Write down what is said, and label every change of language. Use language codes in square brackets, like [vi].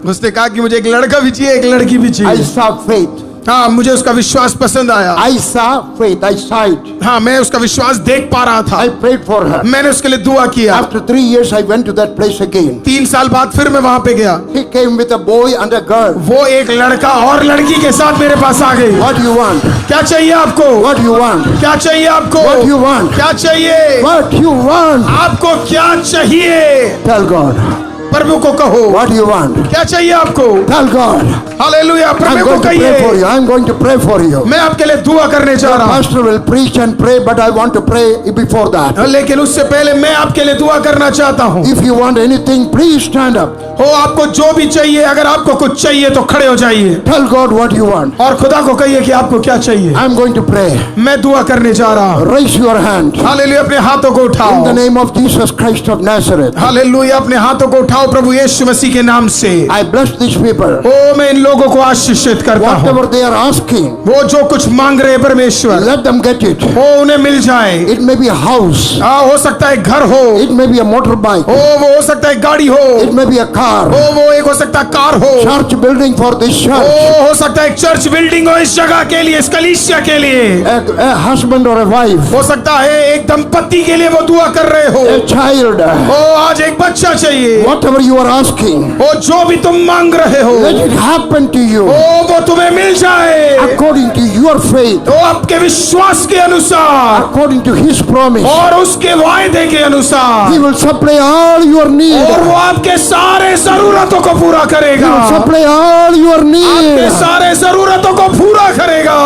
[hi] उसने कहा कि मुझे एक लड़का भी चाहिए, एक लड़की भी [en] I [hi] चाहिए। [en] saw faith. [hi] हाँ, मुझे उसका विश्वास पसंद आया। [en] I saw faith. I saw it. [hi] हाँ, मैं उसका विश्वास देख पा रहा था। [en] I prayed for her. [hi] मैंने उसके लिए दुआ किया। [en] After 3 years, I went to that place again. [hi] 3 साल बाद फिर मैं वहां पे गया। [en] He came with a boy and a girl. [hi] वो एक लड़का और लड़की के साथ मेरे पास आ गई। [en] What do you want? [hi] क्या चाहिए आपको? [en] What do you want? [hi] क्या चाहिए आपको? [en] What do you want? [hi] क्या चाहिए? [en] What do you want? [hi] आपको क्या चाहिए? [en] Tell God. [hi] प्रभु को कहो। [en] What do you want? [hi] क्या चाहिए आपको? [en] Tell God. [hi] हालेलुया, [en] I'm [hi] प्रभु को [en] going to pray for [hi] कहिए। [en] you. I'm going to pray for you. [hi] मैं आपके लिए दुआ करने जा [en] The [hi] रहा हूँ, [en] pastor will preach and pray, but I want to pray before that. [hi] लेकिन उससे पहले मैं आपके लिए दुआ करना चाहता हूँ। [en] If you want anything, please stand up. [hi] हो आपको जो भी चाहिए, अगर आपको कुछ चाहिए तो खड़े हो जाइए [en] Tell God what you want. [hi] और खुदा को कहिए कि आपको क्या चाहिए। [en] I'm going to pray. [hi] मैं दुआ करने जा रहा हूँ। [en] Raise your hand. [hi] हालेलुया, अपने हाथों को [en] In the [hi] उठाओ। [en] name of Jesus Christ of Nazareth. [hi] Hallelujah, अपने हाथों को उठाओ प्रभु यीशु मसीह के नाम से। [en] I bless these people. [hi] ओ मैं इन लोगों को आशीषित करता हूँ। [en] Whatever they are asking, [hi] वो जो कुछ मांग रहे हैं परमेश्वर, [en] let them get it. [hi] वो उन्हें मिल जाए। [en] It may be a house. [hi] हो सकता है घर हो, [en] It may be a motorbike. [hi] वो हो सकता है गाड़ी हो, [en] It may be a car. [hi] वो एक हो सकता है कार हो, [en] Church building for this church. [hi] हो सकता है एक चर्च बिल्डिंग हो इस जगह के लिए, इस कलीसिया के लिए। [en] A husband or a wife. [hi] हो सकता है एक दंपति के लिए वो दुआ कर रहे हो। [en] A child. [hi] आज एक बच्चा चाहिए। [en] Whatever you are asking, [hi] जो भी तुम मांग रहे हो, [en] let it happen to you [hi] वो तुम्हें मिल जाए [en] according to your faith, [hi] आपके विश्वास के अनुसार [en] according to His promise. [hi] और उसके वायदे के अनुसार। [en] He will supply all your needs. [hi] और वो आपके सारे जरूरतों को पूरा [en] He [hi] करेगा। [en] will supply all your [hi] आपके [en] needs. [hi] सारे जरूरतों को पूरा करेगा